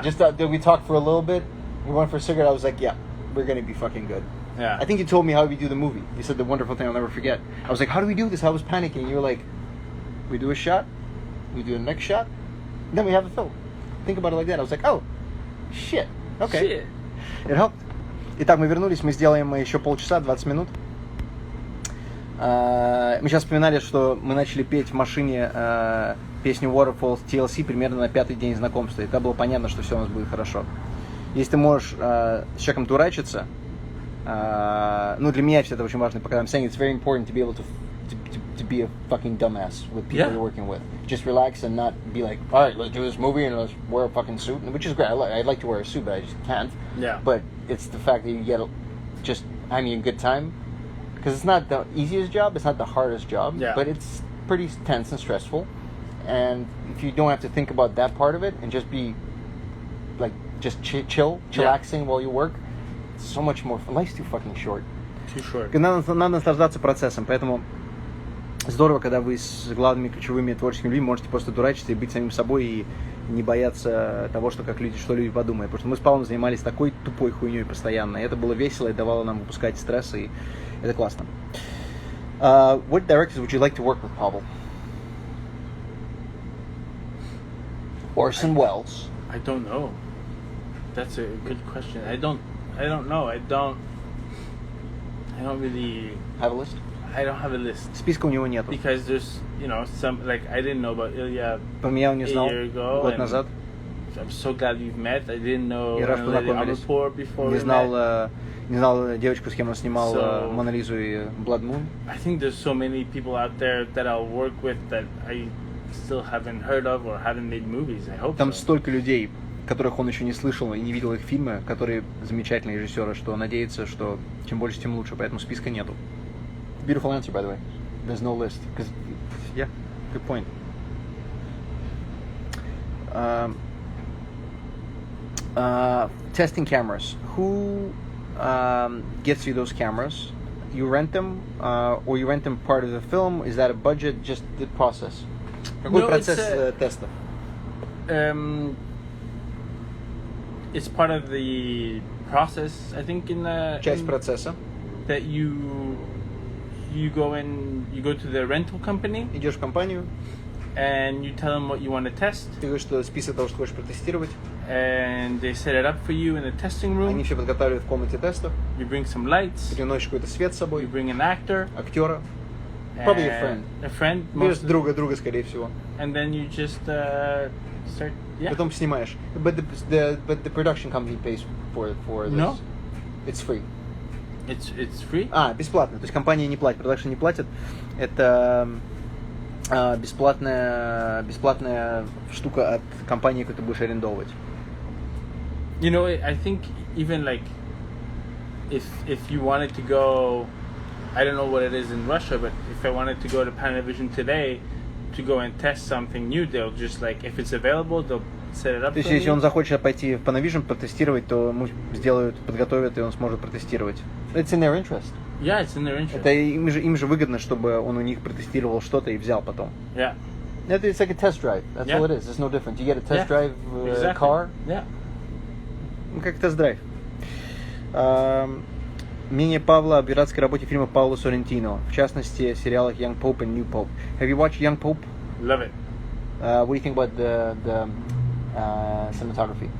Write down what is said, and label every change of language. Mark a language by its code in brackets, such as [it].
[en] Just we talked for a little bit. We went for a cigarette. I was like, yeah, we're gonna be fucking good. Yeah. I think you told me how we do the movie. You said the wonderful thing I'll never forget. I was like, how do we do this? I was panicking. You were like, we do a shot, we do the next shot, then we have a film. Think about it like that. I was like, oh, shit. Okay. Shit. It helped. [ru] Итак, мы вернулись. Мы сделаем еще полчаса, 20 минут. Мы сейчас вспоминали, что мы начали петь в машине песню Waterfalls TLC примерно на 5-й день знакомства. И тогда было понятно, что все у нас будет хорошо. Если ты можешь с человеком дурачиться, ну, для меня все это очень важно, пока [en] I'm saying it's very important to be able to be a fucking dumbass with people you're working with. Just relax and not be like, all right, let's do this movie and let's wear a fucking suit, which is great. I'd like to wear a suit, but I just can't. Yeah. But it's the fact that you get just having a good time, because it's not the easiest job, it's not the hardest job, but it's pretty tense and stressful. And if you don't have to think about that part of it and just be like just chillaxing while you work, it's so much more fun. Life's too fucking short. Too short. [ru] Надо наслаждаться процессом, поэтому здорово, когда вы с главными ключевыми творческими людьми можете просто дурачиться и быть самим собой и не бояться того, что люди подумают. Потому что мы с Павлом занимались такой тупой хуйней постоянно. И это было весело и давало нам выпускать стресс, и это классно. [en] What directors would you like to work with, Pavel? Orson Welles. I don't know. That's a good question. I don't know. I don't really have a list. I don't have a list. [ru] Списка у него нету. [en] Because there's, some, like, I didn't know about Ilya [ru] Про меня он не знал [en] a year ago, [ru] год назад. [en] I'm so glad we've met. I didn't know [ru] Я рад, что познакомились. [en] Before [ru] не знал девочку, с кем он снимал Мона Лизу и Blood Moon. [en] I think there's so many people out there that I'll work with that I still haven't heard of or haven't made movies. I hope [ru] Там столько людей, которых он еще не слышал и не видел их фильмы, которые замечательные режиссеры, что надеется, что чем больше, тем лучше, поэтому списка нету. [en] Beautiful answer, by the way. There's no list. Yeah, good point. Testing cameras. Who gets you those cameras? You rent them, or you rent them part of the film? Is that a budget? Just the process. [ru] Какой процесс теста? [en] It's part of the process, I think, [ru] Часть процесса. [en] That you go to the rental company. [ru] Идешь в компанию. [en] And you tell them what you want to test. [ru] Ты говоришь, что список того, что хочешь протестировать. [en] And they set it up for you in the testing room. [ru] Они все подготавливают в комнате тестов. [en] You bring some lights. [ru] Приносишь какой-то свет с собой. [en] You bring an actor. [ru] Актера. [en] Probably a friend. A friend. [ru] Берешь друга, скорее всего. [en] And then you just start. Yeah. [ru] Потом снимаешь. [en] But the production company pays for this. No. It's free. It's free? [ru] Бесплатно. То есть компания не платит, продакшн не платит. Это бесплатная штука от компании, которую ты будешь арендовывать. [en] I think even like if you wanted to go, I don't know what it is in Russia, but if I wanted to go to Panavision today to go and test something new, they'll just like, if it's available, they'll set it up. [ru] То есть, если он захочет пойти в Panavision протестировать, то ему подготовят, и он сможет протестировать. [en] It's in their interest. Yeah, it's in their interest. [ru] Это им же выгодно, чтобы он у них протестировал что-то и взял потом. [en] Yeah. It's like a test drive. That's all it is. It's no different. You get a test drive car. Yeah. [ru] Как тест-драйв. Мнение Павла о пиратской работе фильма Паула Соррентино, в частности, сериалах Young Pope and New Pope. [en] Have you watched Young Pope? Love it. What do you think about the cinematography?